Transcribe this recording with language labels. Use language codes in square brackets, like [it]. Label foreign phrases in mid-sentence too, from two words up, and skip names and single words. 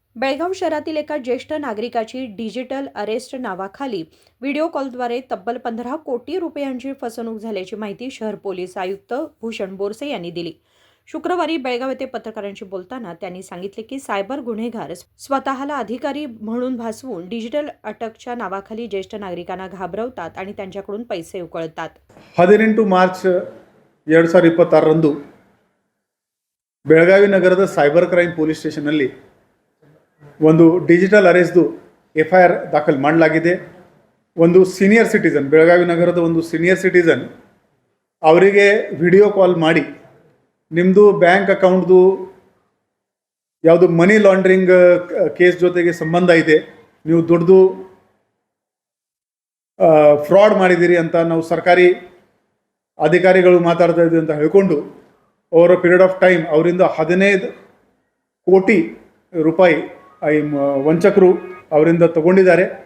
[mr] बेळगाव शहरातील एका ज्येष्ठ नागरिकाची [en] digital arrest [mr] नावाखाली व्हिडिओ कॉलद्वारे तब्बल 15 कोटी रुपयांची फसवणूक झाल्याची माहिती शहर पोलीस आयुक्त भूषण बोरसे यांनी दिली. शुक्रवारी बेळगाव येथे पत्रकारांशी बोलताना त्यांनी सांगितले की सायबर गुन्हेगार स्वतःला अधिकारी म्हणून भासवून डिजिटल अटकच्या नावाखाली ज्येष्ठ नागरिकांना घाबरवतात आणि त्यांच्याकडून पैसे उकळतात. [kn] 18 ಮಾರ್ಚ್ 2026 ಬೆಳಗಾವಿ ನಗರದ [en] cyber crime police [kn] ಸ್ಟೇಷನ್ನಲ್ಲಿ ಒಂದು ಡಿಜಿಟಲ್ ಅರೆಸ್ಟ್ದು FIR ದಾಖಲು ಮಾಡಲಾಗಿದೆ. ಒಂದು [en] senior citizen, [kn] ಬೆಳಗಾವಿ ನಗರದ ಒಂದು [en] senior citizen [kn] ಅವರಿಗೆ [en] video call [kn] ಮಾಡಿ ನಿಮ್ಮದು ಬ್ಯಾಂಕ್ ಅಕೌಂಟ್ದು ಯಾವುದು [en] money laundering case [kn] ಜೊತೆಗೆ ಸಂಬಂಧ ಇದೆ, ನೀವು ದೊಡ್ಡದು ಫ್ರಾಡ್ ಮಾಡಿದ್ದೀರಿ ಅಂತ ನಾವು ಸರ್ಕಾರಿ ಅಧಿಕಾರಿಗಳು ಮಾತಾಡ್ತಾ ಇದ್ದೀವಿ ಅಂತ ಹೇಳ್ಕೊಂಡು [en] over a period of time [kn] ಅವರಿಂದ 15 ಕೋಟಿ ರೂಪಾಯಿ ವಂಚಕರು ಅವರಿಂದ ತಗೊಂಡಿದ್ದಾರೆ.